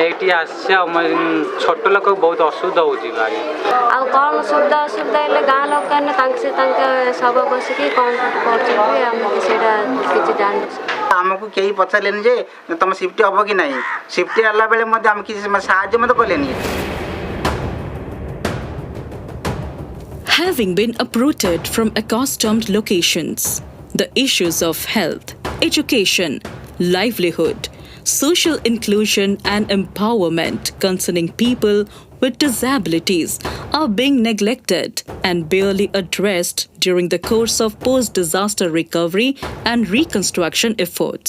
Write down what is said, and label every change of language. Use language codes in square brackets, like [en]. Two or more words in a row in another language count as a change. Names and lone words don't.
[or] ଏଇଠି ଆସିଛି ଆଉ ଛୋଟ ଲୋକ ବହୁତ ଅସୁବିଧା ହେଉଛି ଗାଡ଼ି ଆଉ କ'ଣ ସୁବିଧା ଅସୁବିଧା ହେଲେ ଗାଁ ଲୋକମାନେ ତାଙ୍କ ସବ ବସିକି କ'ଣ କରୁଛନ୍ତି ଆମକୁ ସେଇଟା କିଛି ଜାଣିଛୁ ଆମକୁ କେହି ପଚାରିଲେନି ଯେ ତମ ସିଫ୍ଟ ହବ କି ନାହିଁ ସିଫ୍ଟ ହେଲା ବେଳେ ମଧ୍ୟ ଆମେ କିଛି ସାହାଯ୍ୟ ମଧ୍ୟ କଲେନି [en] Having been uprooted from accustomed locations, the issues of health, education, livelihood, social inclusion and empowerment concerning people with disabilities are being neglected and barely addressed during the course of post-disaster recovery and reconstruction efforts.